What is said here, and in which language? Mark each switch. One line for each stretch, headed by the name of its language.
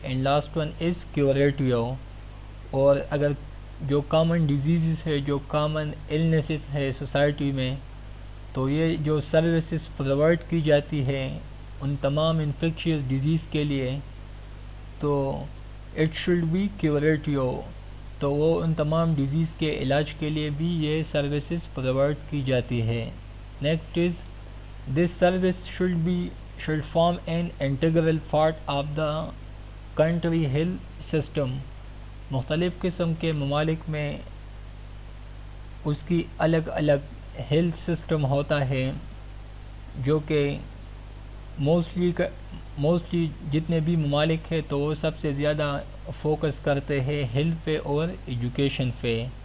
English: And last one is curative.
Urdu: اور اگر جو کامن ڈیزیزز ہے، جو کامن النیسز ہے سوسائٹی میں، تو یہ جو سروسز پرووائڈ کی جاتی ہے ان تمام انفیکشیس ڈیزیز کے لیے، تو
English: It should be curative.
Urdu: تو وہ ان تمام ڈیزیز کے علاج کے لیے بھی یہ سروسز پرووائڈ کی جاتی ہے.
English: Next is this service should form an integral part of the country health system.
Urdu: مختلف قسم کے ممالک میں اس کی الگ الگ ہیلتھ سسٹم ہوتا ہے، جو کہ موسٹلی جتنے بھی ممالک ہیں تو وہ سب سے زیادہ فوکس کرتے ہیں ہیلتھ پہ اور ایجوکیشن پہ.